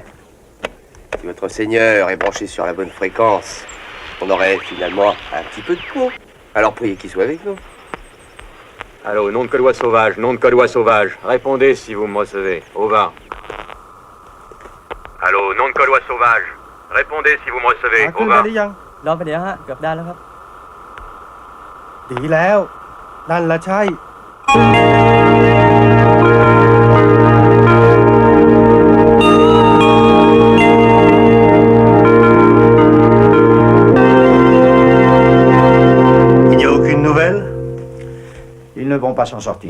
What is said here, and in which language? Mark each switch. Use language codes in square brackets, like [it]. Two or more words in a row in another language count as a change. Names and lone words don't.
[fr] Si votre Seigneur est branché sur la bonne fréquence, on aurait finalement un petit peu de peau. Alors priez qu'il soit avec nous. Allô, nom de Colois sauvage, nom de Colois sauvage. Répondez si vous me recevez. [en] Over. [fr] Allô, nom de Colois sauvage. Répondez si vous me recevez. [th] ขึ้นได้ [en] Over. [th] หรือยัง รอไปเดี๋ยวฮะ เกือบได้แล้วครับ ดีแล้ว นั่นละใช่ [fr] Il n'y a aucune nouvelle? Ils ne vont pas s'en sortir.